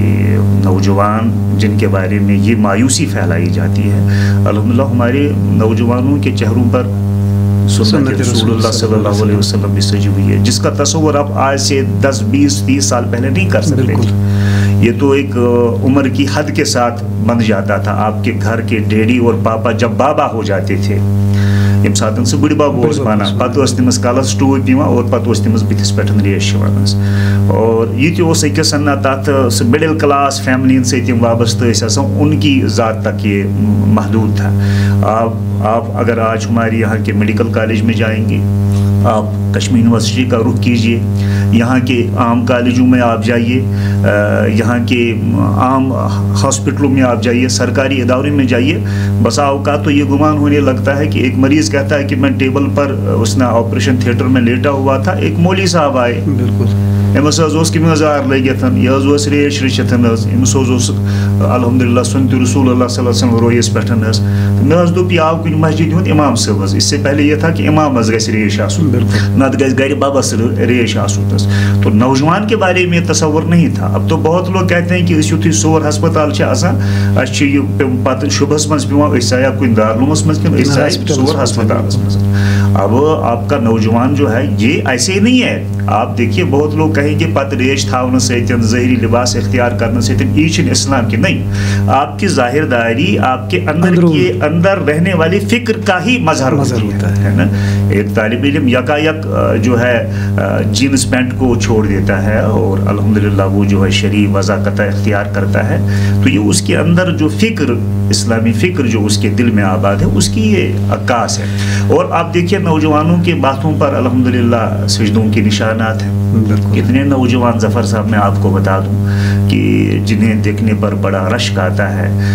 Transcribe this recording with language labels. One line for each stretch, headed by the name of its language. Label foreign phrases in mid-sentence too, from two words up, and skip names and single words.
Urdu: نوجوان جن کے بارے میں یہ مایوسی پھیلائی جاتی ہے الحمدللہ ہمارے نوجوانوں کے چہروں پر سنت رسول اللہ صلی اللہ علیہ وسلم بھی سجی ہوئی ہے جس کا تصور آپ آج سے 10 20 30 سال پہلے نہیں کر سکتے یہ تو ایک عمر کی حد کے ساتھ بن جاتا تھا آپ کے گھر کے ڈیڈی اور پاپا جب بابا ہو جاتے تھے
Kashmiri: یم سات سہ بڑ بب بنان پتہ تمس کلس ٹوپ اور پتہ تمس بتس پہ ریش
Urdu: اور یہ
Kashmiri: اکس نا تر سہ مڈل کلاس فیملی ستم وابستہ
Urdu: ان کی ذات تک یہ محدود تھا آپ اگر آج ہمارے یہاں کے
English: medical college
Urdu: میں جائیں گے آپ کشمیر یونیورسٹی کا رخ کیجیے یہاں کے عام کالجوں میں آپ جائیے یہاں کے عام ہاسپٹلوں میں آپ جائیے سرکاری اداروں میں جائیے بسا اوقات تو یہ گمان ہونے لگتا ہے کہ ایک مریض کہتا ہے کہ میں ٹیبل پر اس نے آپریشن تھیٹر میں لیٹا ہوا تھا ایک مولوی صاحب آئے بالکل
Kashmiri: امس کمز آر لگت یہ ریش رچت امس
Urdu: الحمدللہ سنت
Kashmiri: رسول اللہ صلی اللہ علیہ وسلم رویس پہ مے دپ یہ آو کن مسجد ہند امام صاحب
Urdu: اس سے پہلے یہ تھا کہ
Kashmiri: امامس گھس ریش آسن نت گھس گھر ببس ریش آسنس
Urdu: تو نوجوان کے بارے میں تصور نہیں تھا اب تو بہت لوگ کہتے ہیں کہ
Kashmiri: اس یتھی سور ہسپتال آسان اس پتہ شبہس مز پیوان سیا کن دارالعلومس مز کن سور ہسپتالس مز
Urdu: اب آپ کا نوجوان جو ہے یہ ایسے نہیں ہے آپ دیکھیے بہت لوگ کہیں گے
Kashmiri: پتہ ریش تھاؤن ستن ظاہری لباس اختیار کرنے ستن
Urdu: یہ اسلام کی نہیں آپ کی ظاہر داری آپ کے اندر رہنے والی فکر کا ہی مظہر ہوتا ہے نا ایک طالب علم یکا یک جو ہے
English: jeans pant
Urdu: کو چھوڑ دیتا ہے اور الحمدللہ وہ جو ہے شرعی وضاقت اختیار کرتا ہے تو یہ اس کے اندر جو فکر اسلامی فکر جو اس کے دل میں آباد ہے اس کی یہ عکاس ہے اور آپ دیکھیے نوجوانوں کے باتوں پر الحمدللہ سجدوں کے نشانات ہیں کتنے نوجوان ظفر صاحب میں آپ کو بتا دوں کہ جنہیں دیکھنے پر بڑا رشک آتا ہے